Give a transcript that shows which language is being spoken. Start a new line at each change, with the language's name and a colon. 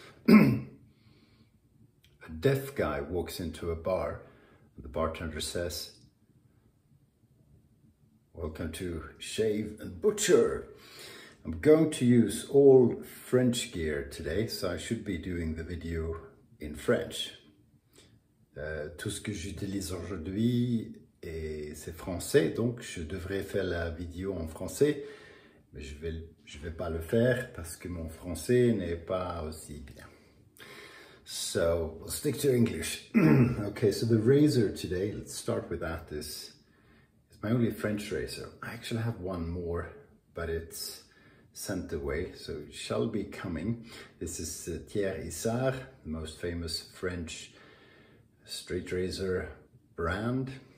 English: A deaf guy walks into a bar. The bartender says, "Welcome to Shave&Butcher. I'm going to use all French gear today, so I should be doing the video in French.
French: Tout ce que j'utilise aujourd'hui, c'est français, donc je devrais faire la vidéo en français, mais je vais pas le faire parce que mon français n'est pas aussi bien.
English: So we'll stick to English. Okay, so the razor today, let's start with that, is my only French razor. I actually have one more, but it's sent away, so it shall be coming. This is Thierry Issard, the most famous French straight razor brand.